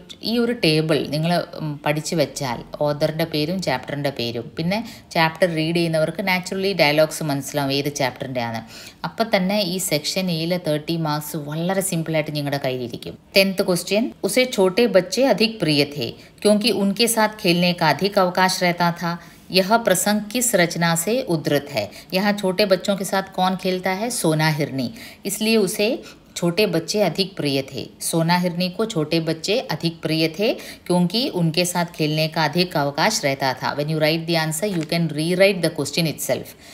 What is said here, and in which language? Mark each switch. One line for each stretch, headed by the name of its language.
Malayalam: ഈ ഒരു ടേബിൾ നിങ്ങൾ പഠിച്ചു വെച്ചാൽ ഓതറിൻ്റെ പേരും ചാപ്റ്ററിൻ്റെ പേരും, പിന്നെ ചാപ്റ്റർ റീഡ് ചെയ്യുന്നവർക്ക് നാച്ചുറലി ഡയലോഗ്സ് മനസ്സിലാവും ഏത് ചാപ്റ്ററിൻ്റെ ആണ്. അപ്പം തന്നെ ഈ സെക്ഷൻ എയിൽ 30 മാർക്സ് മാർക്സ് വളരെ സിമ്പിളായിട്ട് നിങ്ങളുടെ കയ്യിലിരിക്കും.
Hindi: 10th क्वेश्चन, उसे छोटे बच्चे अधिक प्रिय थे क्योंकि उनके साथ खेलने का अधिक अवकाश रहता था. यह प्रसंग किस रचना से उद्धृत है? यहाँ छोटे बच्चों के साथ कौन खेलता है? सोना हिरनी. इसलिए उसे छोटे बच्चे अधिक प्रिय थे. सोना हिरनी को छोटे बच्चे अधिक प्रिय थे क्योंकि उनके साथ खेलने का अधिक अवकाश रहता था.
English: When you write the answer, you can rewrite the question itself.